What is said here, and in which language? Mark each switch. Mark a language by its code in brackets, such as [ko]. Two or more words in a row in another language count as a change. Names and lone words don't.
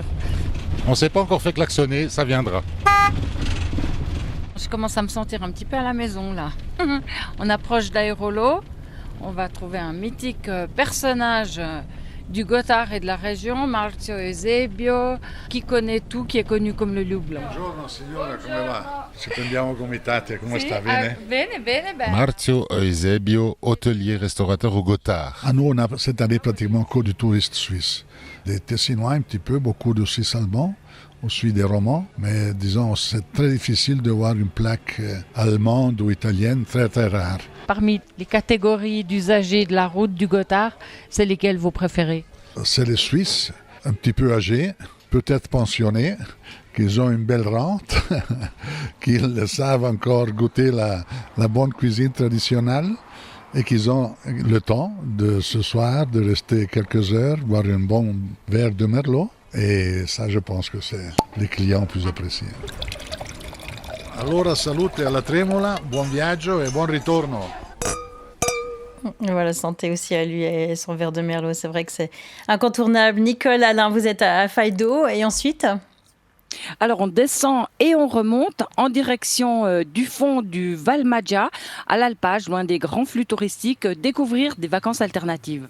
[fr] On ne s'est pas encore fait klaxonner, ça viendra. Je commence à me sentir un petit peu à la maison là. On approche d'Aérolo. On va trouver un mythique personnage du Gothard et de la région, Marzio Eusebio, qui connaît tout, qui est connu comme le loup blanc. [it] Buongiorno signora, come va? Ci prendiamo comitate, come sta? Bene? Bene. [fr] Marzio Eusebio, hôtelier restaurateur au Gothard. Nous, on a cette année pratiquement que du touriste suisse. Des Tessinois un petit peu, beaucoup de Suisses allemands, aussi des Romans, mais disons, c'est très difficile de voir une plaque allemande ou italienne, très très rare. Parmi les catégories d'usagers de la route du Gothard, c'est lesquelles vous préférez? C'est les Suisses, un petit peu âgés, peut-être pensionnés, qui ont une belle rente, qu'ils savent encore goûter la bonne cuisine traditionnelle et qu'ils ont le temps de ce soir de rester quelques heures, boire un bon verre de Merlot. Et ça, je pense que c'est les clients plus appréciés. [it] Allora, salute alla Trémola, buon viaggio e buon ritorno. [fr] Voilà, santé aussi à lui et son verre de Merlot. C'est vrai que c'est incontournable. Nicole, Alain, vous êtes à Faido et ensuite? Alors on descend et on remonte en direction du fond du Val Maggia, à l'alpage, loin des grands flux touristiques, découvrir des vacances alternatives.